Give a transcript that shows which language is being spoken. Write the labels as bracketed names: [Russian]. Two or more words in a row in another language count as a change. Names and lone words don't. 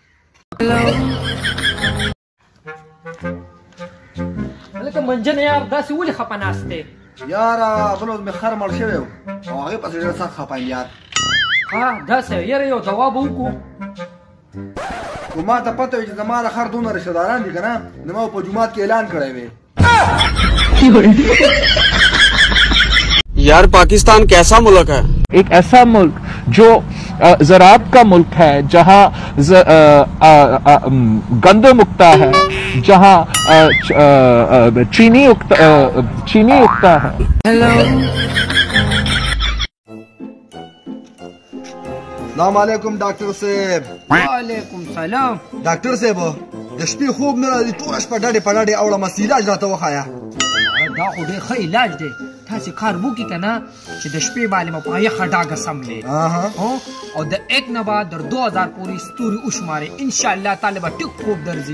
[Pashto] هلکه منجن یار داسې ولې خفه ناست دی؟ یاره بل ورځ مې خر مړ شوی و او هغې پسې ډېر سخت خفه یم یار. ها داسې یاره یو دوا به وکړو. خو ما ته پته وي چې زما د خر دونه رشته داران دي که نه نو ما په جومات کې اعلان کړی وی. [Urdu] یار پاکستان کیسا ملک ہے? ایک ایسا ملک جو زراعت کا ملک ہے، جہاں گندم اگتا ہے، جہاں چینی اگتا ہے. [Arabic] السلام علیکم [Pashto] ډاکټر صاحب. [Arabic] وعلیکم سلام. [Pashto] ډاکټر صاحب د شپې خوب نه راځي، ټوله شپه ډډې په ډډې اوړم، علاج راته وښایه. دا خو ډېر ښه علاج دی. تاسې کار وکړي که نه چې د شپې باندې به په یخه ډاګه سملې او د 1 نه به تر 2000 پورې ستوري وشمارې، [Arabic] انشاءالله تعالی [Pashto] به ټیک خوب درځي.